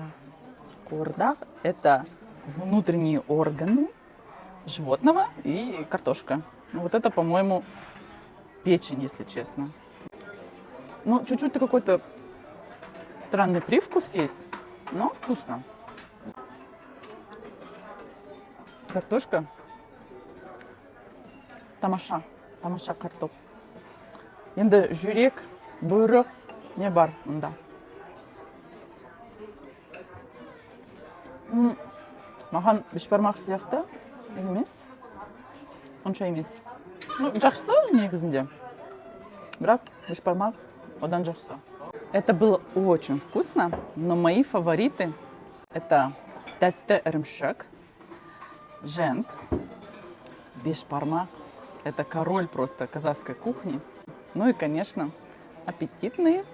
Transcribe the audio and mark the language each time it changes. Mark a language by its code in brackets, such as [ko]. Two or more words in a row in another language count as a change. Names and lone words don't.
[ru] Корда – это внутренние органы животного и картошка. Вот это, по-моему, печень, если честно. Ну, чуть-чуть какой-то странный привкус есть, но вкусно. Картошка. [kk] Тамаша. Тамаша картоп. Енді жүрек, бұйрық не бар мұнда. Маған бешбармақ сияқты емес. Онша емес. Ну, жақсы негізінде. Бірақ бешбармақ одан жақсы. [ru] Это было очень вкусно, но мои фавориты это [kk] тәтті ірімшік, [ru] жент, бешбармақ. Это король просто казахской кухни. Ну и, конечно, аппетитные